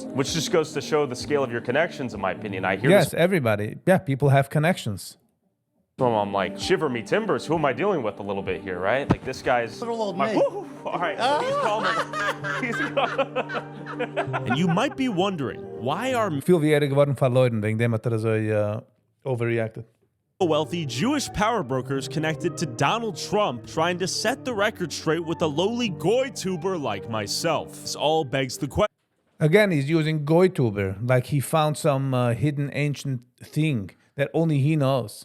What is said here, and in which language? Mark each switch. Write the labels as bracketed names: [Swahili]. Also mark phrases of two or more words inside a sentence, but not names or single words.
[English] Which just goes to show the scale of your connections, in my opinion. I hear Yes, this. everybody. Yeah, people have connections. So I'm like, shiver me timbers. Who am I dealing with a little bit here, right? Like, this guy's... Little old my, me. All right, so he's calm. He's calm. And you might be wondering, why are Veel weer geworden van Leuten wegen dem hat so overreacted. wealthy Jewish power brokers connected to Donald Trump trying to set the record straight with a lowly goy tuber like myself? This all begs the question. Again, he's using Goytuber, like he found some hidden ancient thing that only he knows.